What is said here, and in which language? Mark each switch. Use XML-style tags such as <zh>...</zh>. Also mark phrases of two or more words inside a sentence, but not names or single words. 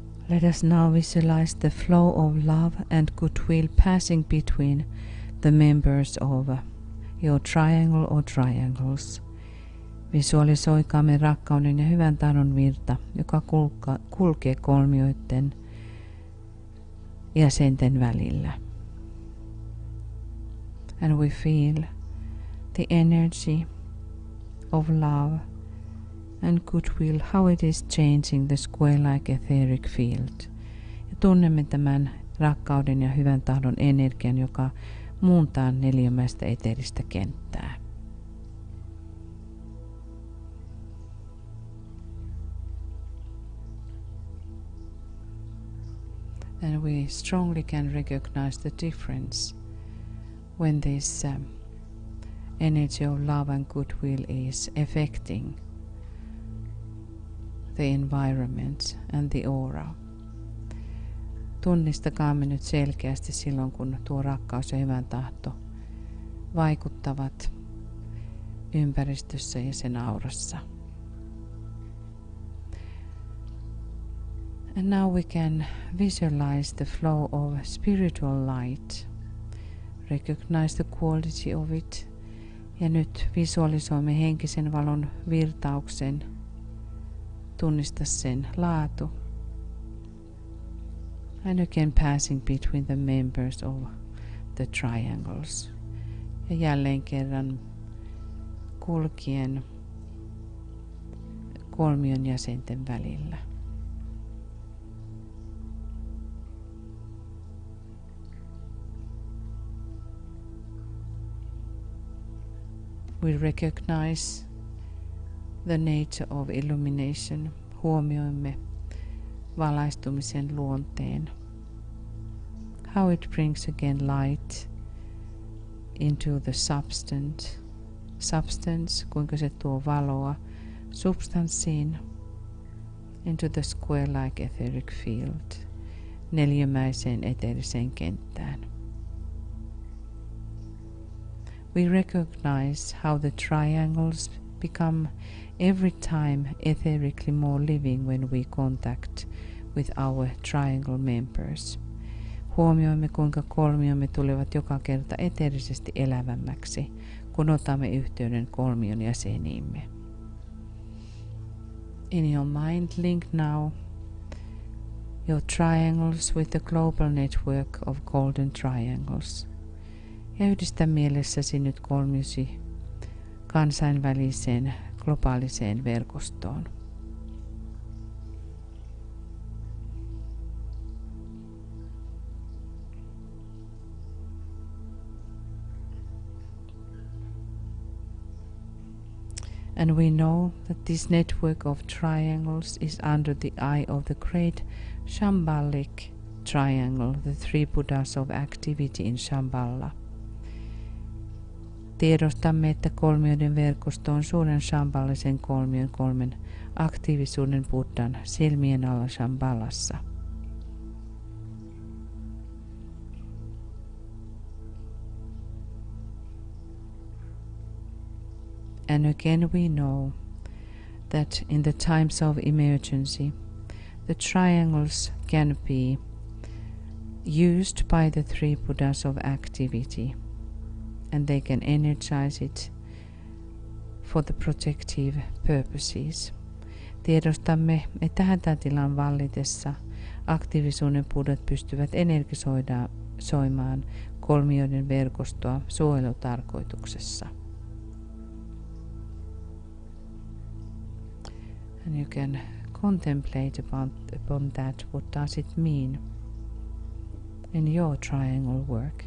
<en>Let us now visualize the flow of love and goodwill passing between the members of your triangle or triangles.</en> <fi>Visualisoikaamme rakkauden ja hyvän tahdon virta, joka kulkee kolmioiden jäsenten välillä.</fi> <en>And we feel the energy of love and goodwill, how it is changing the square-like etheric field.</en> <fi>Ja tunnemme tämän rakkauden ja hyvän tahdon energian, joka muuntaa neliömäistä eteeristä kenttää.</fi> <en>And we strongly can recognize the difference when this energy of love and goodwill is affecting the environment and the aura.</en> <fi>Tunnistakaamme nyt selkeästi silloin, kun tuo rakkaus ja hyvän tahto vaikuttavat ympäristössä ja sen aurassa.</fi> <en>And now we can visualize the flow of spiritual light. Recognize the quality of it.</en> <fi>Ja nyt visualisoimme henkisen valon virtauksen. Tunnista sen laatu.</fi> <en>And again passing between the members of the triangles.</en> <fi>Ja jälleen kerran kulkien kolmion jäsenten välillä.</fi> <en>We recognize the nature of illumination.</en> <fi>Huomioimme valaistumisen luonteen.</fi> <en>How it brings again light into the substance,</en> <fi>kuinka se tuo valoa substanssiin,</fi> <en>into the square-like etheric field,</en> <fi>neliömäiseen eteeriseen kenttään.</fi> <en>We recognize how the triangles become every time etherically more living when we contact with our triangle members.</en> <fi>Huomioimme, kuinka kolmiomme tulevat joka kerta eteerisesti elävämmäksi, kun otamme yhteyden kolmion jäseniimme.</fi> <en>In your mind, link now your triangles with the global network of golden triangles.</en> <fi>Ja yhdistä mielessäsi nyt kolmiosi kansainväliseen globaaliseen verkostoon.</fi> <en>And we know that this network of triangles is under the eye of the great Shambhalic triangle, the three Buddhas of activity in Shambhala.</en> <fi>Tiedostamme, että kolmioiden verkosto on suuren shambhalisen kolmion kolmen aktiivisuuden Buddhan silmien alla Shambhalassa.</fi> <en>And again we know that in the times of emergency, the triangles can be used by the three Buddhas of activity, and they can energize it for the protective purposes.</en> <fi>Tiedostamme, että hätätilan vallitessa aktiivisuuden buddhat pystyvät energisoimaan kolmioiden verkostoa suojelutarkoituksessa.</fi> <en>And you can contemplate upon that, what does it mean in your triangle work.</en>